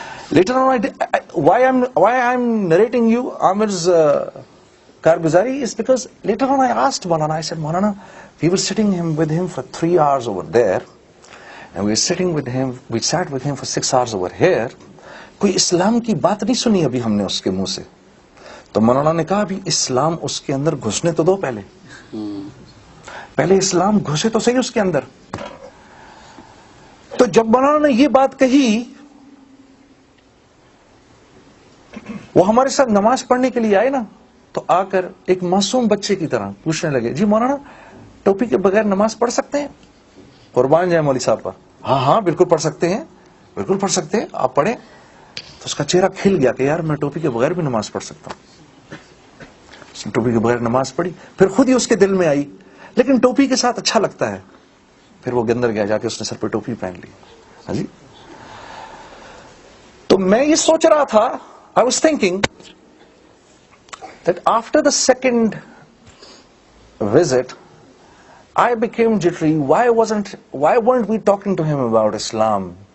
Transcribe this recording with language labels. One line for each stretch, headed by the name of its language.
English: Later on, why I'm narrating you Amir's Karguzari is because later on I asked Maulana, I said, Maulana, we were sitting with him for 3 hours over there, and we sat with him for 6 hours over here.
Urdu: کوئی اسلام کی بات نہیں سنی ابھی ہم نے اس کے منہ سے. تو مولانا نے کہا ابھی اسلام اس کے اندر گھسنے تو دو, پہلے اسلام گھسے تو صحیح اس کے اندر. تو جب مولانا نے یہ بات کہی, وہ ہمارے ساتھ نماز پڑھنے کے لیے آئے نا, تو آ کر ایک معصوم بچے کی طرح پوچھنے لگے, جی مولانا ٹوپی کے بغیر نماز پڑھ سکتے ہیں؟ قربان جائے مولوی صاحب پر, ہاں بالکل پڑھ سکتے ہیں, بالکل پڑھ سکتے ہیں, آپ پڑھیں. تو اس کا چہرہ کھل گیا کہ یار میں ٹوپی کے بغیر بھی نماز پڑھ سکتا ہوں. اس نے ٹوپی کے بغیر نماز پڑھی, پھر خود ہی اس کے دل میں آئی لیکن ٹوپی کے ساتھ اچھا لگتا ہے. پھر وہ اندر گیا, جا کے اس نے سر پہ ٹوپی پہن لی. ہاں جی. تو میں یہ سوچ رہا تھا,
English: I was thinking that after the second visit, I became jittery. Why weren't we talking to him about Islam?